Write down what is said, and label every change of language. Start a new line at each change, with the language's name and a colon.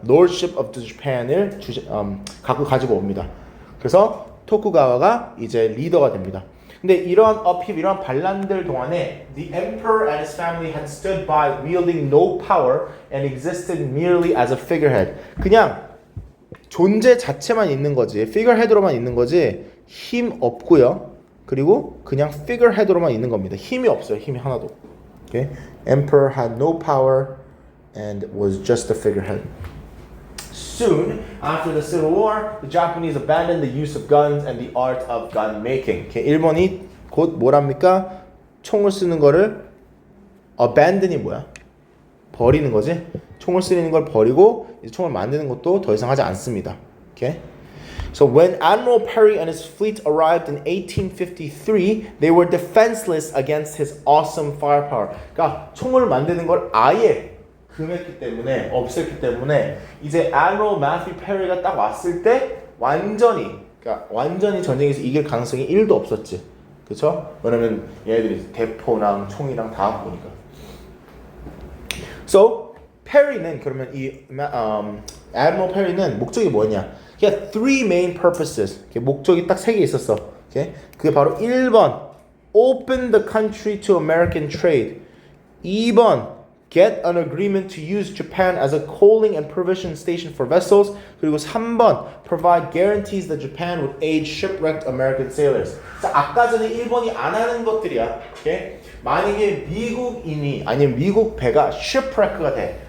English: Lordship of Japan을
Korean: 가지고 옵니다. 그래서 토쿠가와가 이제 리더가 됩니다. 근데 이러한 이러한 반란들 동안에
English: the emperor and his family had stood by wielding no power and existed merely as a figurehead.
Korean: 그냥 존재 자체만 있는 거지, figurehead로만 있는 거지 힘 없고요. 그리고 그냥 figurehead로만 있는 겁니다. 힘이 없어요. 힘이 하나도. Okay?
English: Emperor had no power and was just a figurehead. Soon after the Civil War, the Japanese abandoned the use of guns and the art of gun making.
Korean: Okay? 일본이 곧 뭐랍니까? 총을 쓰는 거를 abandon이 뭐야? 버리는 거지. 총을 쓰는 걸 버리고 이제 총을 만드는 것도 더 이상 하지 않습니다.
English: Okay? So when Admiral Perry and his fleet arrived in 1853, they were defenseless against his awesome firepower.
Korean: 그러니까 총을 만드는 걸 아예 금했기 때문에 없앴기 때문에 이제 Admiral Matthew Perry가 딱 왔을 때 완전히 전쟁에서 이길 가능성이 1도 없었지. 그렇죠? 왜냐면 얘네들이 대포랑 총이랑 다 갖고 오니까. So Perry는 그러면 이 Admiral Perry는 목적이 뭐냐?
English: He had three main purposes.
Korean: 목적이 딱 3개 있었어. 그게 바로 1번
English: open the country to American trade. 2번 get an agreement to use Japan as a coaling and provision station for vessels.
Korean: 그리고 3번
English: provide guarantees that Japan would aid shipwrecked American sailors.
Korean: 자, 아까 전에 1번이 안 하는 것들이야. 만약에 미국인이 아니면 미국 배가 shipwreck가 돼.